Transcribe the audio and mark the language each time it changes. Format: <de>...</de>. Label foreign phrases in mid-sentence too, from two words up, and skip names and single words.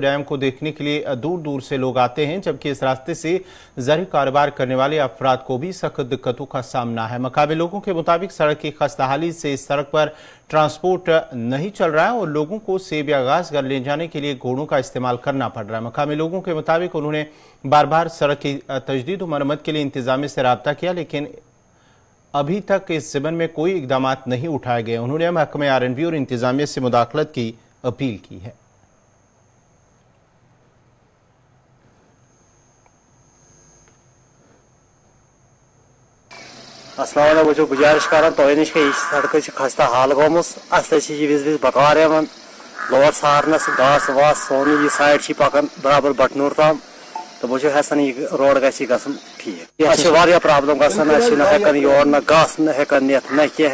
<ur>ڈیم کو دیکھنے کے لیے دور دور سے لوگ آتے ہیں جبکہ اس راستے سے زرعی کاروبار کرنے والے افراد کو بھی سخت دقتوں کا سامنا ہے مقامی لوگوں کے مطابق سڑک کی خستہ حالی سے اس سڑک پر ٹرانسپورٹ نہیں چل رہا ہے اور لوگوں کو سیب یا گھاس لے جانے کے لیے گھوڑوں کا استعمال کرنا پڑ رہا ہے مقامی لوگوں کے مطابق انہوں نے بار بار سڑک کی تجدید و مرمت کے لیے انتظامیہ سے رابطہ کیا لیکن ابھی تک اس ضمن میں کوئی اقدامات نہیں اٹھائے گئے انہوں نے محکمہ R&B اور انتظامیہ سے مداخلت کی اپیل کی ہے</ur> <ar>السلام علیکم</ar> <ks>بہٕ گزارش کران تۄہہِ نِش کہ یہِ سڑکہِ چھِ خستہ حال گٔمٕژ اَسہِ تہِ چھِ یہِ وِزِ وِزِ بکار یِوان لوڈ سارنس گاسہٕ واسہٕ سون یہِ سایڈ چھِ پکان برابر بٹنوٗر تام تہٕ بہٕ چھُس یژھان یہِ روڈ گژھِ یہِ گژھُن ٹھیٖک اَسہِ چھِ واریاہ پرابلم گژھان اَسہِ چھِنہٕ ہٮ۪کان یور نہ گاسہٕ نہ ہٮ۪کان نِتھ نہ کینٛہہ</ks>